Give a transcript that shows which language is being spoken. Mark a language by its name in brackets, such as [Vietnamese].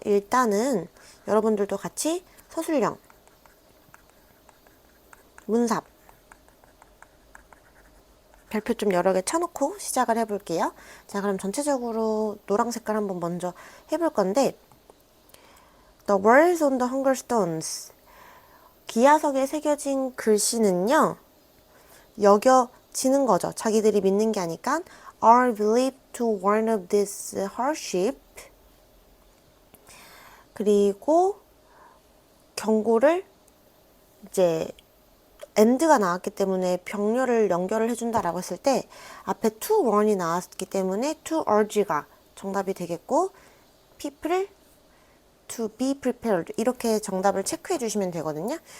[Korean] 일단은 여러분들도 같이 서술형, 문삽, 별표 좀 여러 개 쳐놓고 시작을 해볼게요. 자, 그럼 전체적으로 노랑 색깔 한번 먼저 해볼 건데 [English] The words on the hunger stones, [Korean] 기하석에 새겨진 글씨는요, 여겨지는 거죠. 자기들이 믿는 게 아니까 [English] are believed to warn of this hardship. [Korean] 그리고 경고를 이제 and가 나왔기 때문에 병렬을 연결을 해준다라고 했을 때 앞에 to warn이 나왔기 때문에 to urge가 정답이 되겠고 [English] people to be prepared [Korean] 이렇게 정답을 체크해 주시면 되거든요.